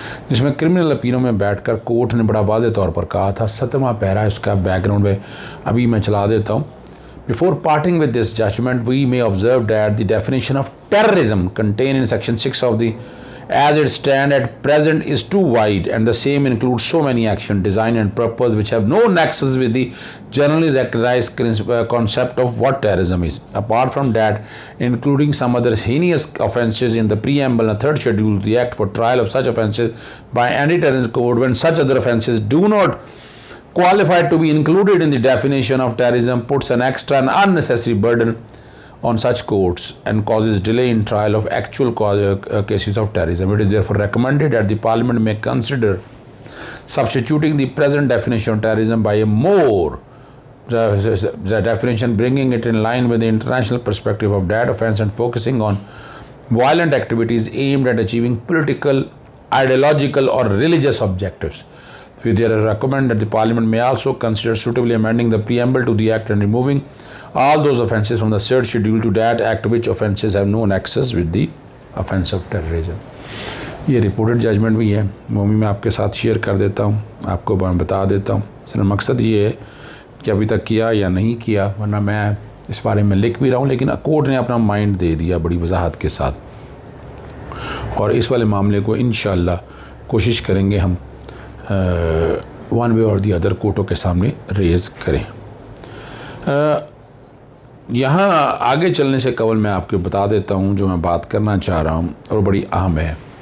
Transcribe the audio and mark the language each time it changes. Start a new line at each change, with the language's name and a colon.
Urdu: جس میں کرمنل اپیلوں میں بیٹھ کر کورٹ نے بڑا واضح طور پر کہا تھا۔ 7واں پیرا اس کا بیک گراؤنڈ میں ابھی میں چلا دیتا ہوں۔
English: Before parting with this judgment, we may observe that the definition of terrorism contained in Section 6 of the as it stands at present is too wide, and the same includes so many actions, design and purpose which have no nexus with the generally recognized concept of what terrorism is. Apart from that, including some other heinous offences in the preamble and third schedule of the Act for trial of such offences by anti-terrorism code, when such other offences do not qualified to be included in the definition of terrorism, puts an extra and unnecessary burden on such courts and causes delay in trial of actual cases of terrorism. It is therefore recommended that the Parliament may consider substituting the present definition of terrorism by a more the definition, bringing it in line with the international perspective of that offence and focusing on violent activities aimed at achieving political, ideological or religious objectives. We therefore recommend that the Parliament may also consider suitably amending the preamble to the Act and removing all those offences from the third schedule to that Act which offences have no nexus with the offence of terrorism.
Urdu: یہ reported judgment بھی ہے، وہ بھی میں آپ کے ساتھ share کر دیتا ہوں، آپ کو بتا دیتا ہوں۔ صرف مقصد یہ ہے کہ ابھی تک کیا یا نہیں کیا، ورنہ میں اس بارے میں لکھ بھی رہا ہوں، لیکن کورٹ نے اپنا مائنڈ دے دیا بڑی وضاحت کے ساتھ، اور اس والے معاملے کو انشاءاللہ کوشش کریں گے ہم
English: one way or the other
Urdu: کورٹوں کے سامنے ریز کریں۔ یہاں آگے چلنے سے قبل میں آپ کو بتا دیتا ہوں جو میں بات کرنا چاہ رہا ہوں، اور بڑی اہم ہے،